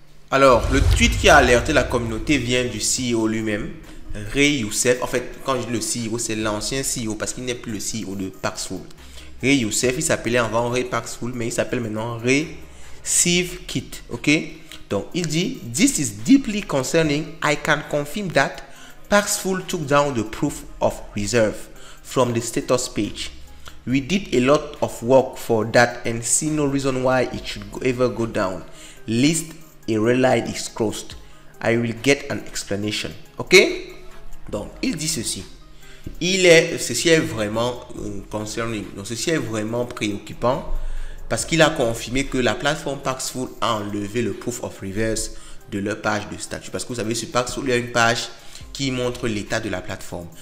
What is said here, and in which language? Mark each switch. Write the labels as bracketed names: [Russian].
[French] Alors, le tweet qui a alerté la communauté vient du CEO lui-même, Ray Youssef. En fait, quand je dis le CEO, c'est l'ancien CEO parce qu'il n'est plus le CEO de Paxful. Ray Youssef, il s'appelait avant Ray Paxful, mais il s'appelle maintenant Ray Sivkit. Ok? Donc, il dit, [English] "This is deeply concerning. I can confirm that Paxful took down the proof of reserve from the status page. We did a lot of work for that and see no reason why it should ever go down. List a red line is crossed. I will get an explanation." [French] Ok? Donc, il dit ceci. Ceci est vraiment concerning. Donc, ceci est vraiment préoccupant parce qu'il a confirmé que la plateforme Paxful a enlevé le proof of reverse de leur page de statut. Parce que vous savez, sur Paxful, il y a une page qui montre l'état de la plateforme.